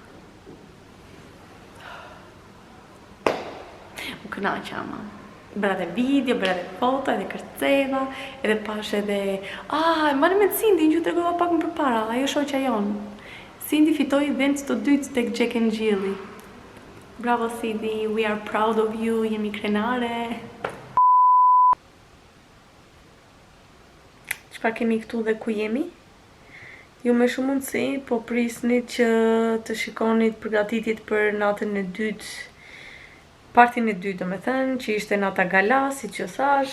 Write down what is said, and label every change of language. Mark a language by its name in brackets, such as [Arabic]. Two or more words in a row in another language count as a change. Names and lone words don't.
[Albanian] U kënaqa ama. Bëra dhe video, bëra dhe foto, edhe kërceva, edhe pash edhe... Mane me Cindy, që të regova pak më përpara, ajo shoqja jonë. Cindy fitoi vend të dytë tek Jack and Jill. [English] Bravo Cindy, we are proud of you, [Albanian] jemi krenare. Çfarë kemi këtu dhe ku jemi? Ju me shumë mundësi, po prisnit që të shikonit përgatitjet për natën e dytë, partin e dytë, domethënë, që ishte nata gala, si që thash.